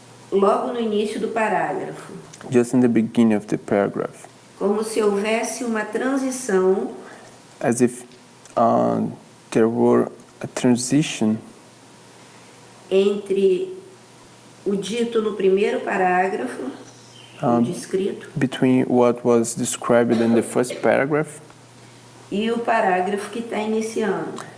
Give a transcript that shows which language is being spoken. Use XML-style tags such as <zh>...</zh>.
<pt>Logo no início do parágrafo,</pt> <en>just in the beginning of the paragraph,</en> <pt>como se houvesse uma transição</pt> <en>as if there were a transition</en> <pt>entre o dito no primeiro parágrafo, o descrito,</pt> <en>between what was described in the first paragraph</en> <pt>e o parágrafo que está iniciando,</pt>